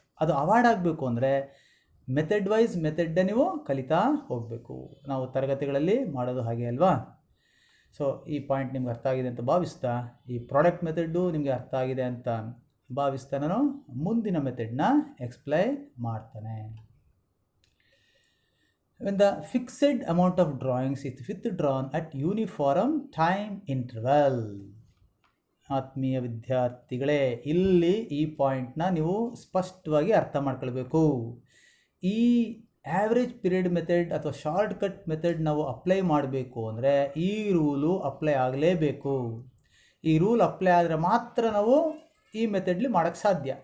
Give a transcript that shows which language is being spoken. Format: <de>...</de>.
<kn>ಅದು ಅವಾಯ್ಡ್ ಆಗಬೇಕು ಅಂದರೆ ಮೆಥಡ್ನೇ ನೀವು ಕಲಿತಾ ಹೋಗಬೇಕು. ನಾವು ತರಗತಿಗಳಲ್ಲಿ ಮಾಡೋದು ಹಾಗೆ ಅಲ್ವಾ? ಸೊ ಈ ಪಾಯಿಂಟ್ ನಿಮ್ಗೆ ಅರ್ಥ ಆಗಿದೆ ಅಂತ ಭಾವಿಸ್ತಾ, ಈ ಪ್ರಾಡಕ್ಟ್ ಮೆಥಡ್ಡು ನಿಮಗೆ ಅರ್ಥ ಆಗಿದೆ ಅಂತ ಭಾವಿಸ್ತಾ ನಾನು ಮುಂದಿನ ಮೆಥಡ್ನ ಎಕ್ಸ್ಪ್ಲೈನ್ ಮಾಡ್ತಾನೆ.</kn> <en>When the fixed amount of drawings is withdrawn at uniform time interval.</en> <kn>ಆತ್ಮೀಯ ವಿದ್ಯಾರ್ಥಿಗಳೇ, ಇಲ್ಲಿ ಈ ಪಾಯಿಂಟ್ನ ನೀವು ಸ್ಪಷ್ಟವಾಗಿ ಅರ್ಥ ಮಾಡ್ಕೊಳ್ಬೇಕು. ಈ ಆ್ಯಾವ್ರೇಜ್ ಪೀರಿಯಡ್ ಮೆಥಡ್ ಅಥವಾ ಶಾರ್ಟ್ ಕಟ್ ಮೆಥಡ್ ನಾವು ಅಪ್ಲೈ ಮಾಡಬೇಕು ಅಂದರೆ ಈ ರೂಲು ಅಪ್ಲೈ ಆಗಲೇಬೇಕು. ಈ ರೂಲ್ ಅಪ್ಲೈ ಆದರೆ ಮಾತ್ರ ನಾವು ಈ ಮೆಥಡ್ಲಿ ಮಾಡೋಕ್ಕೆ ಸಾಧ್ಯ.</kn>